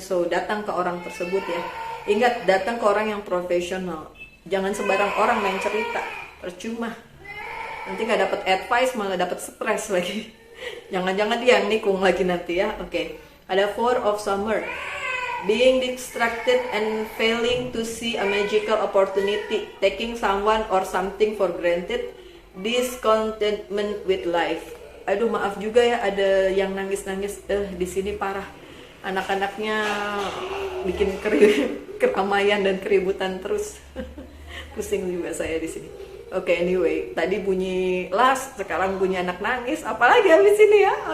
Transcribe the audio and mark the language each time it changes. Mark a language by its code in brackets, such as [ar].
[id] So, datang ke orang tersebut ya. Ingat, datang ke orang yang profesional. Jangan sembarang orang main cerita. Percuma. Nanti nggak dapat advice, malah dapat stres lagi. Jangan-jangan dia yang nikung lagi nanti ya. Oke. Ada Four of Summer. [en] Being distracted and failing to see a magical opportunity, taking someone or something for granted, discontentment with life. [id] Aduh, maaf juga ya, ada yang nangis-nangis di sini parah. Anak-anaknya bikin keramaian dan keributan terus. Pusing juga saya di sini. Oke, anyway, tadi bunyi las, sekarang bunyi anak nangis, apalagi habis ini ya.